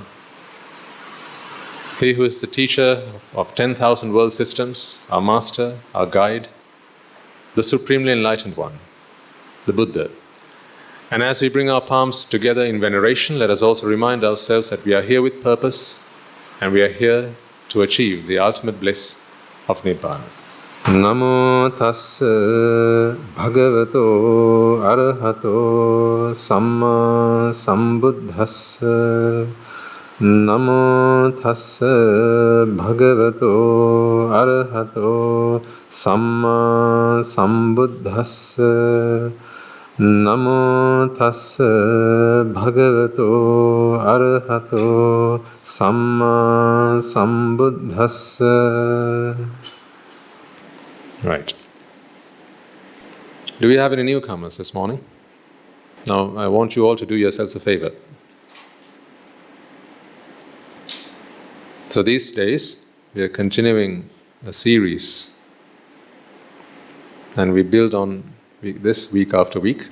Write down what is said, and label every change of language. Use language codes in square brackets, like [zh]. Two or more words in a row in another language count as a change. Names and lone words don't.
[en] He who is the teacher of 10,000 world systems, our master, our guide, the supremely enlightened one, the Buddha. And as we bring our palms together in veneration, let us also remind ourselves that we are here with purpose and we are here to achieve the ultimate bliss of Nibbāna. [pi] Namo tassa bhagavato arahato samma sambuddhassa. Namo tassa bhagavato arahato samma sambuddhassa. Namo tassa bhagavato arahato samma sambuddhassa. [en] Right. Do we have any newcomers this morning? Now, I want you all to do yourselves a favor. So these days, we are continuing a series, and we build on this week after week.